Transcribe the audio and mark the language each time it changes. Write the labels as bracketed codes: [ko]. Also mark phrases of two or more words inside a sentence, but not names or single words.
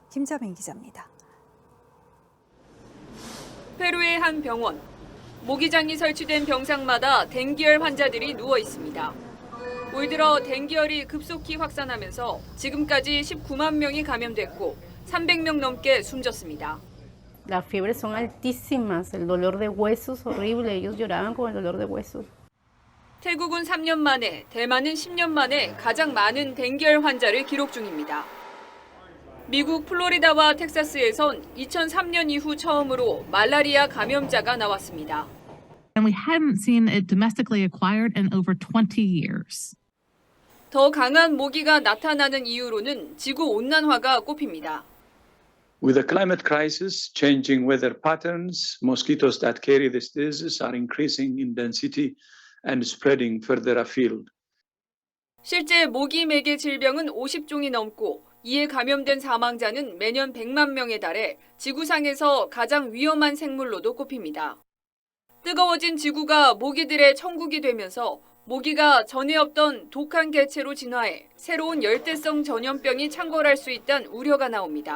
[ko] 김자빈 기자입니다. 페루의 한 병원. 모기장이 설치된 병상마다 댕기열 환자들이 누워 있습니다. 올 들어 댕기열이 급속히 확산하면서 지금까지 19만 명이 감염됐고 300명 넘게 숨졌습니다. [es] Las fiebres son altísimas, el dolor de huesos horrible, ellos lloraban con el dolor de huesos. [ko] 태국은 3년 만에, 대만은 10년 만에 가장 많은 댕기열 환자를 기록 중입니다. 미국 플로리다와 텍사스에선 2003년 이후 처음으로 말라리아 감염자가 나왔습니다. [en] And we hadn't seen it domestically acquired in over 20 years. [ko] 더 강한 모기가 나타나는 이유로는 지구 온난화가 꼽힙니다. [en] With the climate crisis, changing weather patterns, mosquitoes that carry this disease are increasing in density and spreading further afield. [ko] 실제 모기 매개 질병은 50종이 넘고 이에 감염된 사망자는 매년 100만 명에 달해 지구상에서 가장 위험한 생물로도 꼽힙니다. 뜨거워진 지구가 모기들의 천국이 되면서 모기가 전에 없던 독한 개체로 진화해 새로운 열대성 전염병이 창궐할 수 있다는 우려가 나옵니다.